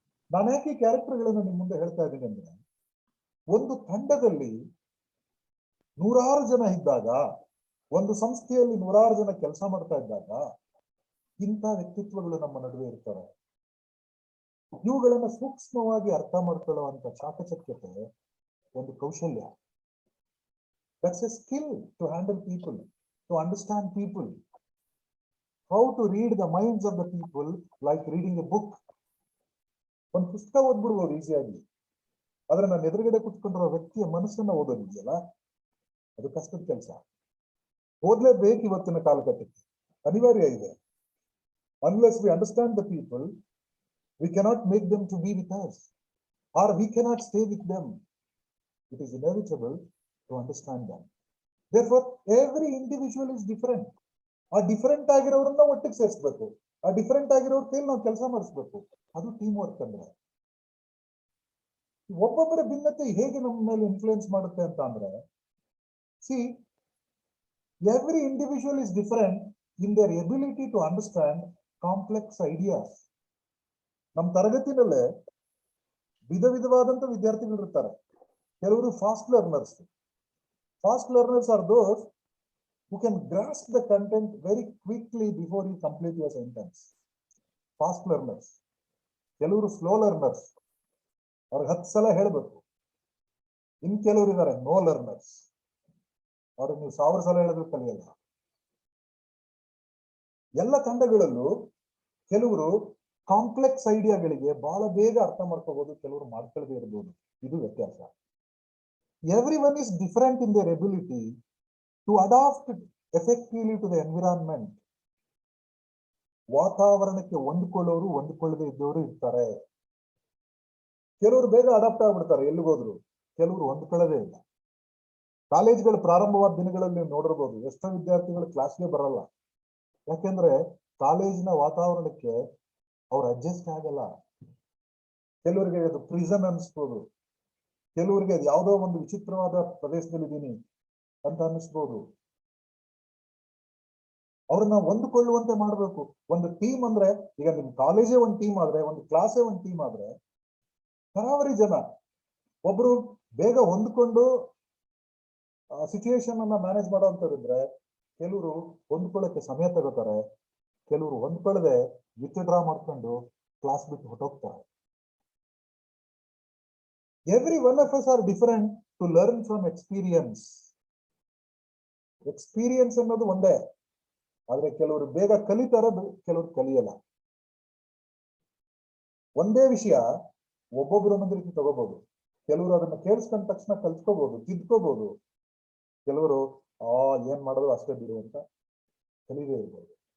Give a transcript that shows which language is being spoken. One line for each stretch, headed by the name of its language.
Kannada: ನಾನು ಯಾಕೆ ಈ ಕ್ಯಾರೆಕ್ಟರ್ಗಳನ್ನು ನಿಮ್ ಮುಂದೆ ಹೇಳ್ತಾ ಇದ್ದೀನಿ ಅಂದ್ರೆ, ಒಂದು ತಂಡದಲ್ಲಿ 100 ಜನ ಇದ್ದಾಗ, ಒಂದು ಸಂಸ್ಥೆಯಲ್ಲಿ 100 ಜನ ಕೆಲಸ ಮಾಡ್ತಾ ಇದ್ದಾಗ ಇಂಥ ವ್ಯಕ್ತಿತ್ವಗಳು ನಮ್ಮ ನಡುವೆ ಇರ್ತಾರೆ. ಇವುಗಳನ್ನ ಸೂಕ್ಷ್ಮವಾಗಿ ಅರ್ಥ ಮಾಡ್ಕೊಳ್ಳುವಂತ ಚಾಕಚಕ್ಯತೆ ಒಂದು ಕೌಶಲ್ಯ.
English: That's a skill to handle people, to understand people. how to read the minds of the people like reading a book.
Kannada: ಒಂದು ಪುಸ್ತಕ ಓದ್ಬಿಡ್ಬೋದು ಈಸಿಯಾಗಿ, ಆದ್ರೆ ನಾನು ಎದುರುಗಡೆ ಕುತ್ಕೊಂಡಿರೋ ವ್ಯಕ್ತಿಯ ಮನಸ್ಸನ್ನ ಓದೋದಿದೆಯಲ್ಲ, ಅದು ಕಷ್ಟದ ಕೆಲಸ. ಓದ್ಲೇಬೇಕು ಇವತ್ತಿನ ಕಾಲಘಟ್ಟಕ್ಕೆ, ಅನಿವಾರ್ಯ ಇದೆ.
English: Unless we understand the people, we cannot make them to be with us, or we cannot stay with them. It is inevitable to understand them. Therefore, every individual is different.
Kannada: ಆ ಡಿಫರೆಂಟ್ ಆಗಿರೋರನ್ನ ಒಟ್ಟಿಗೆ ಸೇರಿಸ್ಬೇಕು, ಆ different ಆಗಿರೋರ್ ಕೈಲಿ ನಾವು ಕೆಲಸ ಮಾಡಿಸ್ಬೇಕು. ಅದು team work ಅಂದ್ರೆ. ಒಬ್ಬೊಬ್ಬರ ಭಿನ್ನತೆ ಹೇಗೆ ನಮ್ಮ ಮೇಲೆ ಇನ್ಫ್ಲೂಯೆನ್ಸ್ ಮಾಡುತ್ತೆ ಅಂತ ಅಂದ್ರೆ,
English: See every individual is different in their ability to understand complex ideas.
Kannada: ನಮ್ಮ ತರಗತಿನಲ್ಲೇ ವಿಧ ವಿಧವಾದಂತ ವಿದ್ಯಾರ್ಥಿಗಳು ಇರ್ತಾರೆ. ಕೆಲವರು fast learners.
English: Fast learners are those who can grasp the content very quickly before you complete your sentence. Fast learners.
Kannada: ಕೆಲವರು slow learners, ಅವ್ರಿಗೆ 10 ಸಲ ಹೇಳ್ಬೇಕು. ಇನ್ ಕೆಲವರು ಇದ್ದಾರೆ ನೋ ಲರ್ನರ್ಸ್, ಅವ್ರಿಗೆ ನೀವು 1000 ಸಲ ಹೇಳಿದ್ರು ಕಲಿಯಲ್ಲ. ಎಲ್ಲ ತಂಡಗಳಲ್ಲೂ ಕೆಲವರು ಕಾಂಪ್ಲೆಕ್ಸ್ ಐಡಿಯಾಗಳಿಗೆ ಬಹಳ ಬೇಗ ಅರ್ಥ ಮಾಡ್ಕೋಬಹುದು, ಕೆಲವರು ಮಾಡ್ಕೊಳ್ಳದೆ ಇರಬಹುದು. ಇದು ವ್ಯತ್ಯಾಸ.
English: Everyone is different in their ability to adapt effectively to the environment.
Kannada: ವಾತಾವರಣಕ್ಕೆ ಹೊಂದಿಕೊಳ್ಳೋರು, ಹೊಂದಿಕೊಳ್ಳದೆ ಇದ್ದವರು ಇರ್ತಾರೆ. ಕೆಲವರು ಬೇಗ ಅಡಾಪ್ಟ್ ಆಗ್ಬಿಡ್ತಾರೆ ಎಲ್ಲಿಗೋದ್ರು, ಕೆಲವರು ಹೊಂದ್ಕೊಳ್ಳೋದೇ ಇಲ್ಲ. ಕಾಲೇಜ್ಗಳು ಪ್ರಾರಂಭವಾದ ದಿನಗಳಲ್ಲಿ ನೀವು ನೋಡಿರ್ಬೋದು, ಎಷ್ಟೋ ವಿದ್ಯಾರ್ಥಿಗಳು ಕ್ಲಾಸ್ಗೆ ಬರಲ್ಲ. ಯಾಕೆಂದ್ರೆ ಕಾಲೇಜಿನ ವಾತಾವರಣಕ್ಕೆ ಅವ್ರು ಅಡ್ಜಸ್ಟ್ ಆಗಲ್ಲ. ಕೆಲವರಿಗೆ ಅದು ಪ್ರಿಸನ್ ಅನಿಸ್ಬೋದು, ಕೆಲವರಿಗೆ ಅದು ಯಾವುದೋ ಒಂದು ವಿಚಿತ್ರವಾದ ಪ್ರದೇಶದಲ್ಲಿ ಇದ್ದೀನಿ ಅಂತ ಅನ್ನಿಸ್ಬೋದು. ಅವ್ರನ್ನ ಹೊಂದಿಕೊಳ್ಳುವಂತೆ ಮಾಡ್ಬೇಕು. ಒಂದು ಟೀಮ್ ಅಂದ್ರೆ, ಈಗ ನಿಮ್ ಕಾಲೇಜೇ ಒಂದು ಟೀಮ್ ಆದ್ರೆ, ಒಂದು ಕ್ಲಾಸೇ ಒಂದು ಟೀಮ್ ಆದ್ರೆ, ತರಾವರಿ ಜನ ಒಬ್ರು ಬೇಗ ಹೊಂದ್ಕೊಂಡು ಸಿಚುಯೇಷನ್ ಅನ್ನ ಮ್ಯಾನೇಜ್ ಮಾಡೋಂಥದ್ದಿದ್ರೆ, ಕೆಲವರು ಹೊಂದ್ಕೊಳ್ಳೋಕೆ ಸಮಯ ತಗೋತಾರೆ, ಕೆಲವರು ಹೊಂದ್ಕೊಳ್ಳದೆ ವಿತ್ಡ್ರಾ ಮಾಡ್ಕೊಂಡು ಕ್ಲಾಸ್ ಬಿಟ್ಟು ಹೊಟ್ಟೋಗ್ತಾರೆ.
English: Every one of us are different to learn from experience.
Kannada: Experience ಅನ್ನೋದು ಒಂದೇ, ಆದ್ರೆ ಕೆಲವರು ಬೇಗ ಕಲಿತಾರೆ, ಕೆಲವರು ಕಲಿಯಲ್ಲ. ಒಂದೇ ವಿಷಯ ಒಬ್ಬೊಬ್ರು ಒಂದೊಂದು ರೀತಿ ತಗೋಬಹುದು. ಕೆಲವರು ಅದನ್ನ ಕೇಳಿಸ್ಕೊಂಡ ತಕ್ಷಣ ಕಲ್ತ್ಕೋಬಹುದು, ತಿದ್ಕೋಬಹುದು. ಕೆಲವರು ಏನ್ ಮಾಡೋದು ಅಷ್ಟೇ ಬಿಡು ಅಂತ ಕಲಿದೇ ಇರ್ಬೋದು.